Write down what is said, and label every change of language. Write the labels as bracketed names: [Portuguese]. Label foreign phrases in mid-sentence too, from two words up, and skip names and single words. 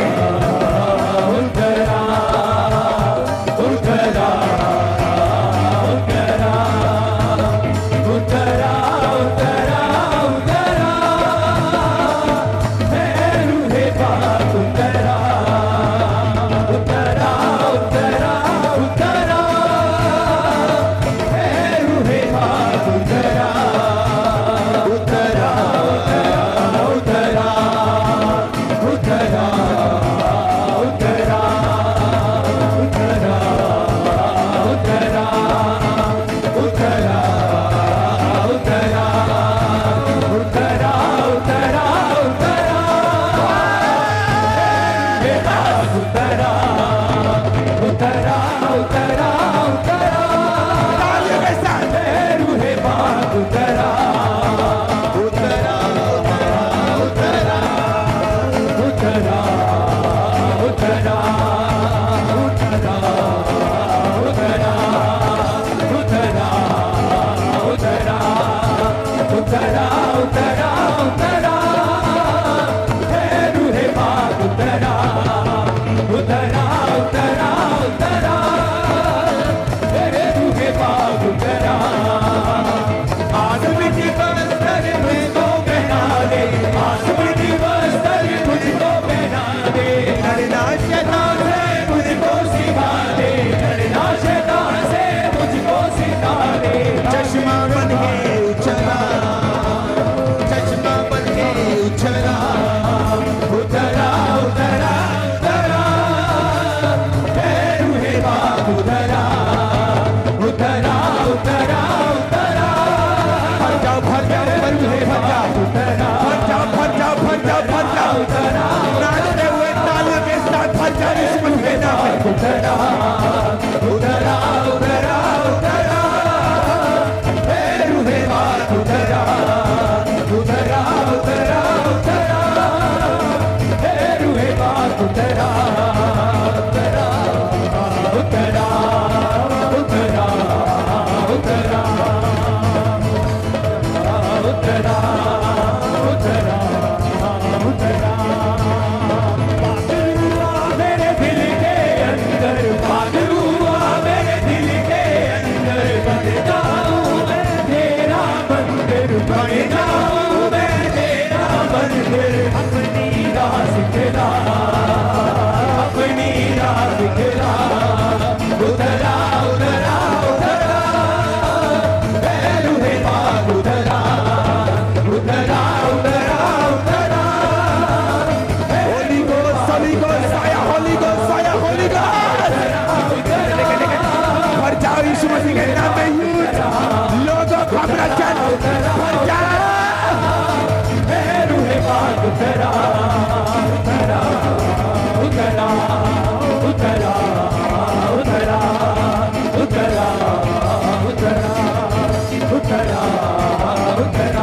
[Hindi] उतरा उतरा उतरा उतरा उतरा उतरा। है रूहे पाक उतरा उतरा उतरा उतरा। है रूहे पाक उतरा उतरा उतरा उतरा उतरा उतरा उतरा उतरा उतरा उतरा उतरा उतरा उतरा। हे पाक उतरा उतरा उतरा उतरा। तालियों के साथ हे रूहे पाक उतरा उतरा उतरा उतरा उतरा उतरा उतरा उतरा उतरा उतरा उतरा उतरा उतरा। हे रूहे पाक उतरा उतरा उतरा उतरा। हे रूहे पाक उतरा। आसमां की बस्तर मुझको पहना दे, आसमां की बस्तर मुझको पहना दे। लड़ना शैतान से मुझको सिखा दे, लड़ना शैतान से मुझको सिखा दे। चश्मा बन के उछला, चश्मा बन के उछला। उतरा उतरा उतरा। हे रूहे पाक उतरा उतरा उतरा उतरा। भर जाओ भर जाओ भर जाओ भर जाओ भर जाओ भर जाओ भर जाओ भर जाओ उतरा नाचते हुए तालियों के साथ भर जाओ यीशु मसीह के नाम में। उतरा उतरा उतरा उतरा। हे रूहे पाक उतरा उतरा उतरा उतरा। हे रूहे पाक उतरा उतरा उतरा उतरा उतरा उतरा उतरा उतरा। पागल हुआ मेरे दिल के अंदर, पागल हुआ मेरे दिल के अंदर। बन जाऊं मैं तेरा मंदिर, बन जाऊं मैं तेरा मंदिर। अपनी राह सिखला, अपनी राह सिखला। उतरा उतरा उतरा। हे रूहे पाक उतरा उतरा उतरा उतरा। [English] Holy Ghost, Holy Ghost, fire, Holy Ghost, fire, Holy Ghost। [Hindi] भर जाओ यीशु मसीह के नाम में यूथ लोगों को अपना जन भर जाओ। हे रूहे पाक उतरा उतरा उतरा उतरा उतरा उतरा उतरा उतरा उतरा।